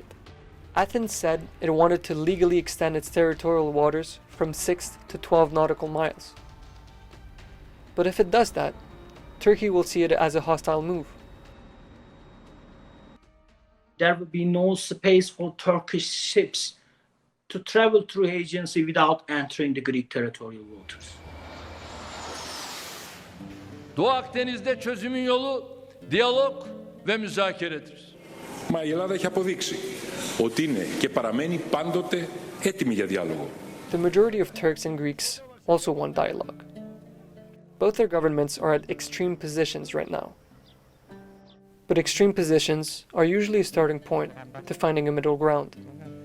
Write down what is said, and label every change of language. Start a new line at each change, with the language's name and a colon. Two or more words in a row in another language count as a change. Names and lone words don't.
English: Athens said it wanted to legally extend its territorial waters from 6 to 12 nautical miles. But if it does that, Turkey will see it as a hostile move. There will be no space for Turkish ships to travel through agency without entering the Greek territorial waters.
Turkish: Doğu Akdeniz'de çözümün yolu diyalog ve müzakeredir.
Greek: Μα η Ελλάδα έχει αποδείξει ότι είναι και παραμένει πάντοτε έτοιμη για διάλογο.
English: The majority of Turks and Greeks also want dialogue. Both their governments are at extreme positions right now. But extreme positions are usually a starting point to finding a middle ground.